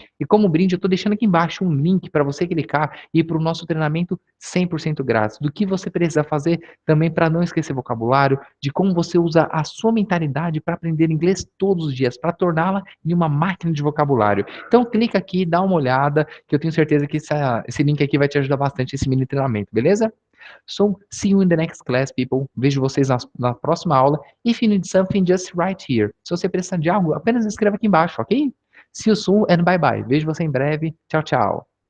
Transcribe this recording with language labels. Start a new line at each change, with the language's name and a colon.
Portuguese: E como brinde, eu estou deixando aqui embaixo um link para você clicar e ir para o nosso treinamento 100% grátis, do que você precisa fazer também para não esquecer vocabulário, de como você usa a sua mentalidade para aprender inglês todos os dias, para torná-la em uma máquina de vocabulário. Então clica aqui, dá uma olhada, que eu tenho certeza que esse link aqui vai te ajudar bastante nesse mini treinamento, beleza?
English: So, see you in the next class, people.
Portuguese: Vejo vocês na próxima aula.
English: If you need something, just write here.
Portuguese: Se você precisar de algo, apenas escreva aqui embaixo, ok?
English: See you soon and bye bye.
Portuguese: Vejo você em breve. Tchau, tchau.